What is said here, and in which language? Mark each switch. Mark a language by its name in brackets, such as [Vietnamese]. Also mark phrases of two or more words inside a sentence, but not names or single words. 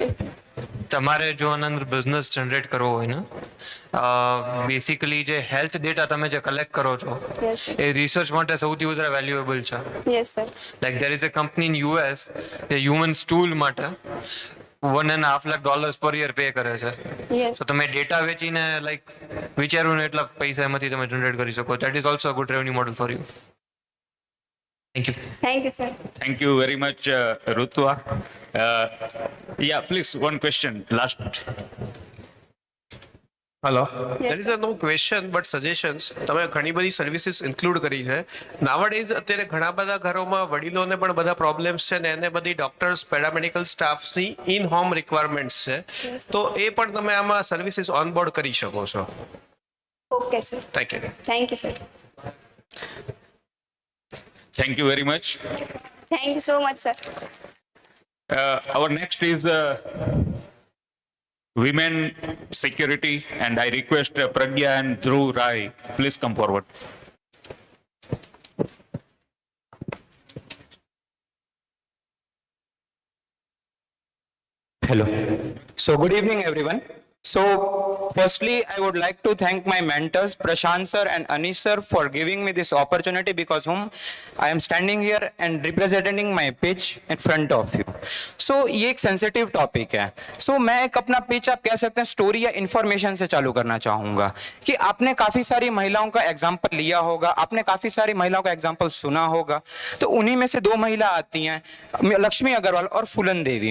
[Gujarati] તમારે જો આના અંદર [English] business generate [Gujarati] કરવો હોય ને, બેસિકલી જે [English] health data [Gujarati] તમે જે કલેક્ટ કરો છો એ રિસર્ચ માટે સૌથી વધારે વેલ્યુએબલ છે. [English] yes sir. like there is a company in US જે human stool માટે $1.5 lakh per year pay [Gujarati] કરે છે. તો તમે ડેટા વેચીને લાઈક વિચાર્યું ને એટલા પૈસા એમાંથી તમે જનરેટ કરી શકો. [English] that is also a good revenue model for you. Thank you. Thank you, sir. Thank you very much, Rutwa. Yeah, please, one question, last. hello there is no question but suggestions [Gujarati] તમે ઘણી બધી [English] services include [Gujarati] કરી છે નાવડેઝ અત્યારે ઘણા બધા ઘરોમાં વડીલોને પણ બધા પ્રોબ્લેમ્સ છે ને એને બધી [English] doctors paramedical staffs in home requirements [Gujarati] છે તો એ પણ તમે આમાં [English] services onboard [Gujarati] કરી શકો છો. [English] OK sir. thank you. thank you sir. Thank you very much. thank you so much sir. Our next is women security, and I request Pragya and Dhruv Rai, please come forward. Hello. So good evening, everyone. So firstly, I would like to thank my mentors, Prashant sir and Anish sir, for giving me this opportunity, because whom I am standing here and representing my pitch in front of you. [Hindi] So ये एक [English] sensitive topic [Hindi] है. So मैं एक अपना pitch आप कह सकते हैं story या information से चालू करना चाहूँगा कि आपने काफी सारी महिलाओं का example लिया होगा, आपने काफी सारी महिलाओं का example सुना होगा. तो उन्हीं में से दो महिला आती हैं, लक्ष्मी अग्रवाल और फूलन देवी.